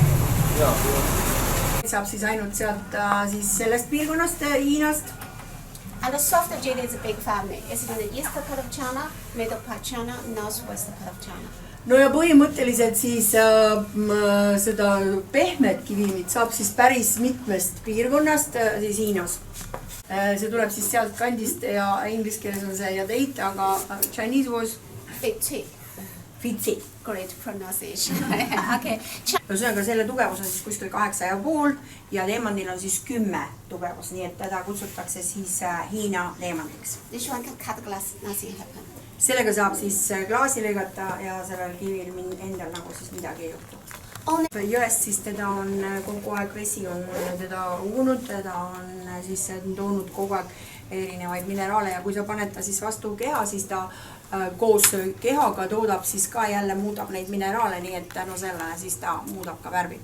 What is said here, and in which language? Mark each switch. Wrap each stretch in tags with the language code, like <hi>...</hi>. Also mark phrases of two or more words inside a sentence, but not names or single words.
<et>Saab siis ainult sealt siis sellest piirkonnast Hiinast</et> <en>And the soft jade is a big family. It's in the east part of China, middle part of China, northwest part of China.</en> <et>No ja põhimõtteliselt siis seda pehmet kivimit saab siis päris mitmest piirkonnast siis Hiinas. See tuleb siis sealt kandist ja inglise keeles on see jadeit, aga</et> <en>Chinese was Fitsi. Fitsi. Great pronunciation. Okay.</en> <et>Ühesõnaga selle tugevus on siis kuskil 8,5 ja leemandil on siis 10 tugevus, nii et teda kutsutakse siis Hiina leemandiks.</et> <en>This one can cut glass, nothing happen.</en> <et>Sellega saab siis klaasi lõigata ja sellel kivil endal nagu siis midagi ei juhtu. Jõest siis teda on kogu aeg vesi on teda ugunud, teda on siis toonud kogu aeg erinevaid mineraale ja kui sa paned ta siis vastu keha, siis ta koos kehaga toodab siis ka jälle muudab neid mineraale, nii et tänu sellele siis ta muudab ka värvi.</et>